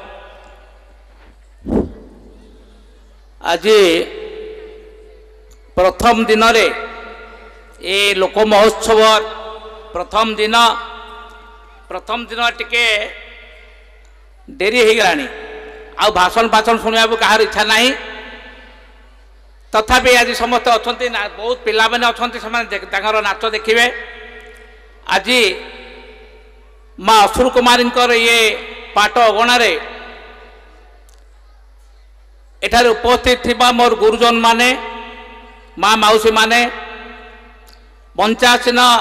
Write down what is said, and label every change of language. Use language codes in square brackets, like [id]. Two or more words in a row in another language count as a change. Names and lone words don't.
[or] ଆଜି ପ୍ରଥମ ଦିନ ରେ ଏ ଲୋକ ମହୋତ୍ସବ ପ୍ରଥମ ଦିନ ଟିକେ ଡେରି ହୋ ଗଲାଣି ଆଉ ଭାଷଣ ଶୁଣିବାକୁ କାହାର ଇଚ୍ଛା ନାହିଁ। ତଥାପି ଆଜି ସମସ୍ତେ ଅଛନ୍ତି, ବହୁତ ପିଲାମାନେ ଅଛନ୍ତି, ସେମାନେ ତାଙ୍କର ନାଚ ଦେଖିବେ। ଆଜି ମା ଅସୁର କୁମାରୀଙ୍କର ଇଏ ପାଟ ଅଗଣାରେ ଏଠାରେ ଉପସ୍ଥିତ ଥିବା ମୋର ଗୁରୁଜନ ମାନେ, ମା ମାଉସୀ ମାନେ, ପଞ୍ଚାସୀନ